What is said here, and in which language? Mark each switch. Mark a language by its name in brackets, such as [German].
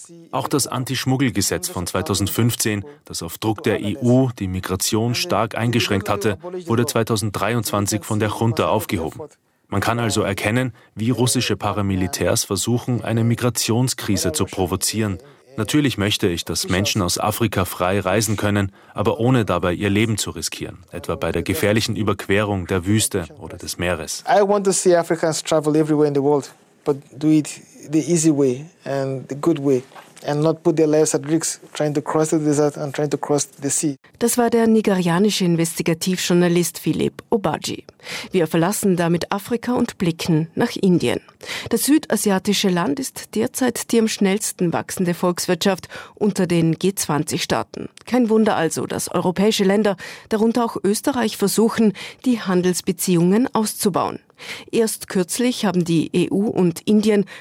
[German] Auch das Anti-Schmuggel-Gesetz von 2015, das auf Druck der EU die Migration stark eingeschränkt hatte, wurde 2023 von der Junta aufgehoben. Man kann also erkennen, wie russische Paramilitärs versuchen, eine Migrationskrise zu provozieren. Natürlich möchte ich, dass Menschen aus Afrika frei reisen können, aber ohne dabei ihr Leben zu riskieren, etwa bei der gefährlichen Überquerung der Wüste oder des Meeres. [English] I want to see Africans travel everywhere in the world, but do it the easy way and the good way and not put their lives at risk trying to cross the desert and trying to cross the sea. [German] Das war der nigerianische Investigativjournalist Philipp Obadji. Wir verlassen damit Afrika und blicken nach Indien. Das südasiatische Land ist derzeit die am schnellsten wachsende Volkswirtschaft unter den G20-Staaten. Kein Wunder also, dass europäische Länder, darunter auch Österreich, versuchen, die Handelsbeziehungen auszubauen. Erst kürzlich haben die EU und Indien